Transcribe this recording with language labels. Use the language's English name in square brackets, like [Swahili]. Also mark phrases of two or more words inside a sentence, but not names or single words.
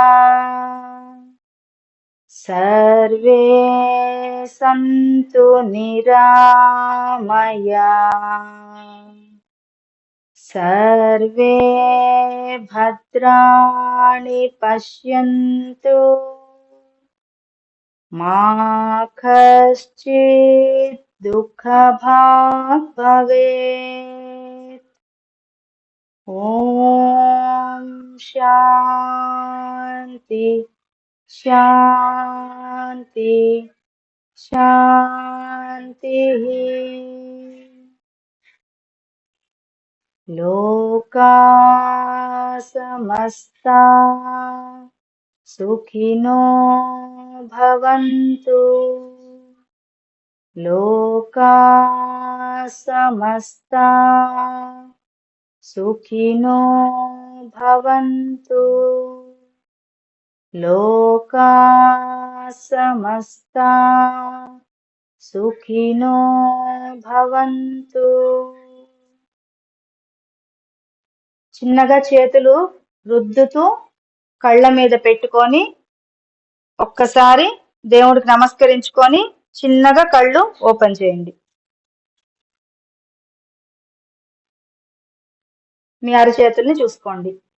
[Sanskrit] సర్వే సంతు నిరామయా, సర్వే భద్రాణి పశ్యంతు, మా కశ్చిత్ దుఃఖభాగ్ భవేత్. ఓం శాంతి శాంతి శాంతి. లోకా సమస్తా సుఖినో భవంతు, లోకా సమస్తా సుఖినో భవంతు, లోకా సమస్తా సుఖినో భవంతు. [Telugu] చిన్నగా చేతులు రుద్దుతూ కళ్ళ మీద పెట్టుకొని ఒక్కసారి దేవుడికి నమస్కరించుకొని చిన్నగా కళ్ళు ఓపెన్ చేయండి. మీ అరచేతుల్ని చూసుకోండి.